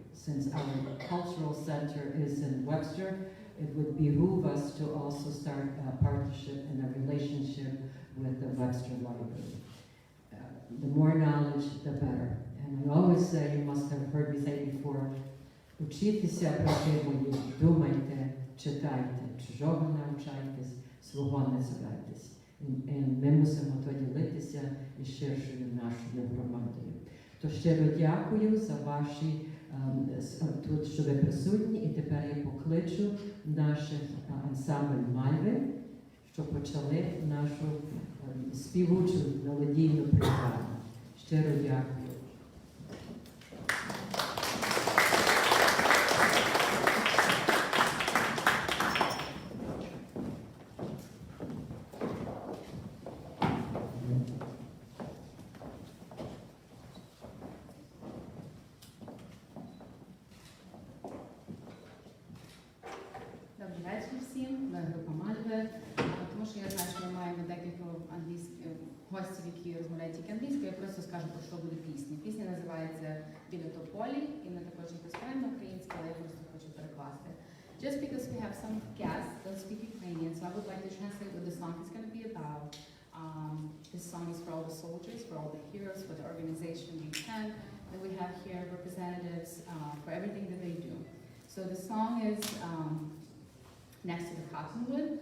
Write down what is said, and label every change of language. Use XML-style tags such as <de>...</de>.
<en>Since our cultural center is in Webster, it would behoove us to also start a partnership and a relationship with the Webster Library. The more knowledge, the better. And I always say, you must have heard me say before,</en> <uk>учіться, брати мої, думайте, читайте, чужого навчайтесь, свого не цурайтесь. І ми мусимо то ділитися із ширшою нашою громадою. То щиро дякую за ваші тут, що ви присутні, і тепер я покличу наших ансамбль Мальви, що почали нашу співучу мелодійну програму. Щиро дякую. Добрий вечір всім, ми група Мальви, тому що я знаю, що ми маємо декілька гостів, які розмовляють тільки англійською, я просто скажу, про що буде пісня. Пісня називається «Біля тополі», і ми також їх розповідаємо українською, але я просто хочу перекласти.</uk> <en>Just because we have some guests that speak Ukrainian, so I would like to translate what the song is going to be about. This song is for all the soldiers, for all the heroes, for the organization U10, and we have here representatives for everything that they do. So the song is next to the cottonwood.</en>